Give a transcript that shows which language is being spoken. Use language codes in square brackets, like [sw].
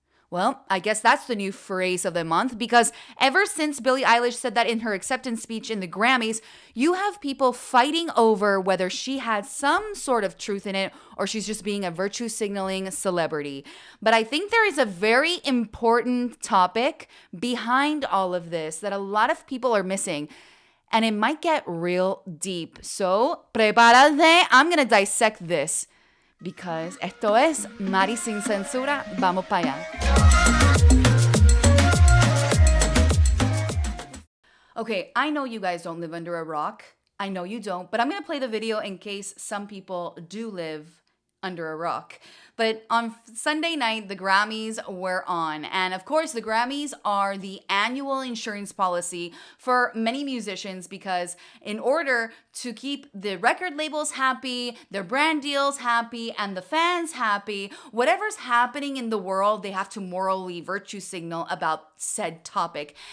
[en] Well, I guess that's the new phrase of the month because ever since Billie Eilish said that in her acceptance speech in the Grammys, you have people fighting over whether she had some sort of truth in it or she's just being a virtue signaling celebrity. But I think there is a very important topic behind all of this that a lot of people are missing. And it might get real deep. So, [es] prepárate, [en] I'm gonna dissect this. [es] Because esto es Mari sin censura, vamos para allá. [en] Okay, I know you guys don't live under a rock. I know you don't, but I'm gonna play the video in case some people do live under a rock. But on Sunday night, the Grammys were on. And of course, the Grammys are the annual insurance policy for many musicians because in order to keep the record labels happy, their brand deals happy, and the fans happy, whatever's happening in the world, they have to morally virtue signal about said topic.